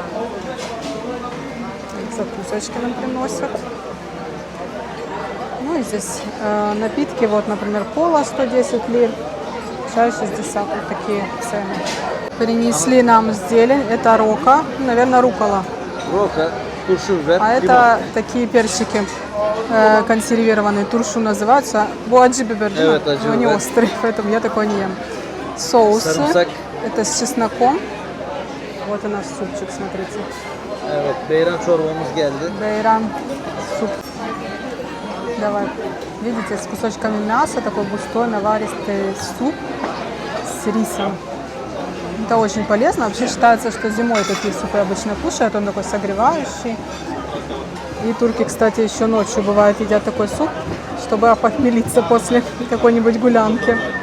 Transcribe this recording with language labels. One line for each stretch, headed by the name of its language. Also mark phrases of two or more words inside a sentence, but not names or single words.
Russian: Закусочки нам приносят. Ну и здесь напитки. Вот, например, кола 110 лир. Чай 60. Вот такие цены. Принесли нам зелень. Это рока. Наверное, рукола.
Turkish: Roka, turşu biber,
Russian: А это такие перчики консервированные, туршу называются.
Turkish: Bu acı biber, да? Evet, acı
Russian: Но они
Turkish: biber.
Russian: острые, поэтому я такой не ем. Соусы.
Turkish: Sarımsak.
Russian: Это с чесноком. Вот и наш супчик, смотрите.
Turkish: Evet, beyran çorbamız geldi.
Russian: Бейран суп. Давай. Видите, с кусочками мяса, такой густой наваристый суп с рисом. Это очень полезно. Вообще считается, что зимой такие супы обычно кушают. Он такой согревающий. И турки, кстати, еще ночью бывает едят такой суп, чтобы опохмелиться после какой-нибудь гулянки.